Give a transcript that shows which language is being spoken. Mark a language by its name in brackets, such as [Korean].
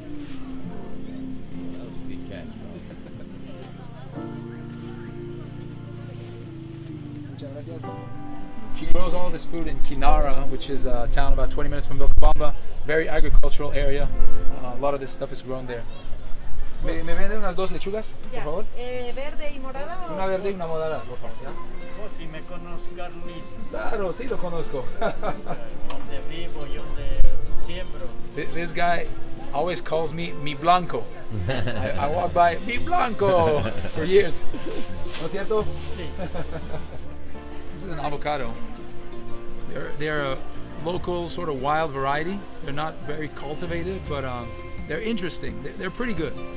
[English] That was a good catch, bro. [Spanish] Muchas gracias. [English] She grows all of this food in Kinara, which is a town about 20 minutes from Vilcabamba. Very agricultural area. A lot of this stuff is grown there. [Spanish] ¿Me venden unas dos lechugas, por favor? ¿Verde y morada? Una verde y una morada, por favor. ¿Ya? Oh, si me conozco, Luis, Claro, sí lo conozco. donde vivo, yo donde siembro. [English] This guy always calls me Mi Blanco. I walk by, Mi Blanco, for years. [Spanish] ¿No es cierto? Sí. [English] This is an avocado. They're a local sort of wild variety. They're not very cultivated, but they're interesting. They're pretty good.